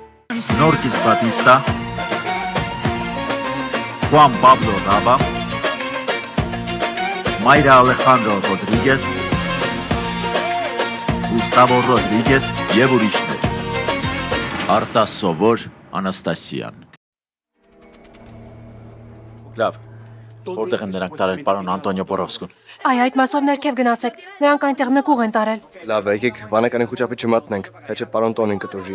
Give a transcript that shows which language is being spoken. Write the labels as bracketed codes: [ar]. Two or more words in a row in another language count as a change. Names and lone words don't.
[hy] Norquis Batista, Juan Pablo Raba, Mayra Alejandro Rodríguez, Gustavo Rodríguez եւ ուրիշներ։ Արտաս Սովոր Անաստասյան։ Լավ, որտեղ են նրանք տարել պարոն Անտոնիո Պորովսկուն։ Այ այդ մասով ներքև գնացեք, նրանք այնտեղ նկուղ են տարել։ Լավ է, եկեք վանականին խոճապի չմատնենք, թե չէ պարոն Տոնին կտուժի։